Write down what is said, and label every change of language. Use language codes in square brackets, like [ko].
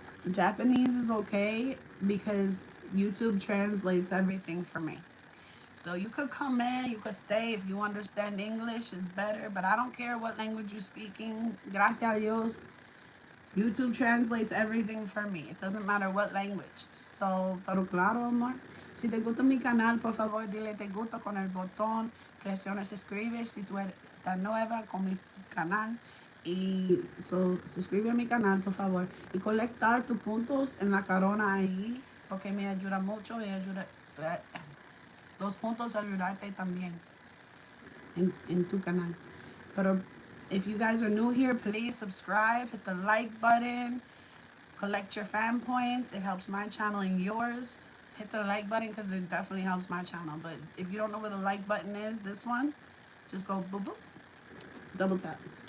[en] Japanese is okay because YouTube translates everything for me. So you could come in, you could stay. If you understand English, it's better. But I don't care what language you're speaking. [es] Gracias a Dios. [en] YouTube translates everything for me. It doesn't matter what language. [es] So, pero claro, amor. Si te gusta mi canal, por favor, dile te gusta con el botón. Presiona suscribir si tú eres tan nueva con mi canal. Y suscribe a mi canal, por favor. Y colectar tus puntos en la corona ahí, porque me ayuda mucho y ayuda. Los puntos ayudarte también en tu canal. [en] Pero if you guys are new here, please subscribe, hit the like button, collect your fan points. It helps my channel and yours. Hit the like button because it definitely helps my channel. But if you don't know where the like button is, this one, just go boop boop, double tap.